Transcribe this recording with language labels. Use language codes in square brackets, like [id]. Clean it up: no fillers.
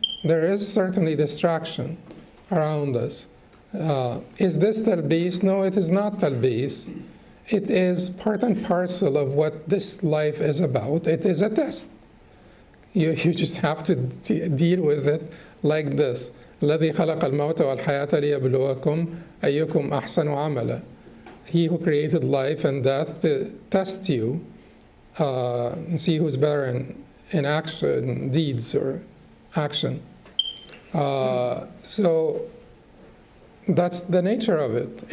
[en] There is certainly distraction around us. Is this talbis? No, it is not talbis. It is part and parcel of what this life is about. It is a test. You just have to deal with it like this. [ar] الذي خلق الموت والحياة ليبلوكم أيكم أحسن عملا. [en] He who created life and death to test you, and see who's better in action, deeds or action. So that's the nature of it.